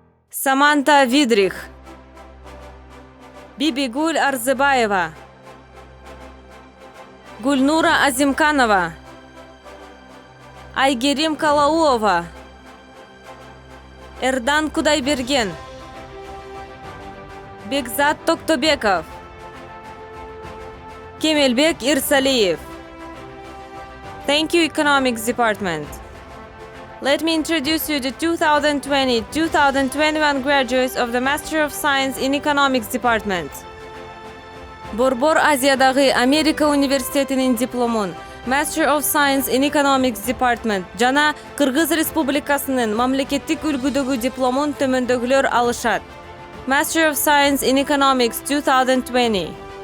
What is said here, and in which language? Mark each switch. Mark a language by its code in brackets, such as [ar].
[ky] Саманта Видрих, Бибигуль Арзыбаева, Гульнура Азимканова, Айгерим Калауова, Эрдан Кудайберген, Бекзат Токтобеков, Кемелбек Ирсалиев. [en] Thank you, Economics Department. Let me introduce you the 2020-2021 graduates of the Master of Science in Economics Department. [ky] Борбор Азиядагы Америка университетинин дипломун Master of Science in Economics Department жана Кыргыз Республикасынын мамлекеттик үлгүдөгү дипломун төмөндөгүлөр алышат. [en] Master of Science in Economics 2020.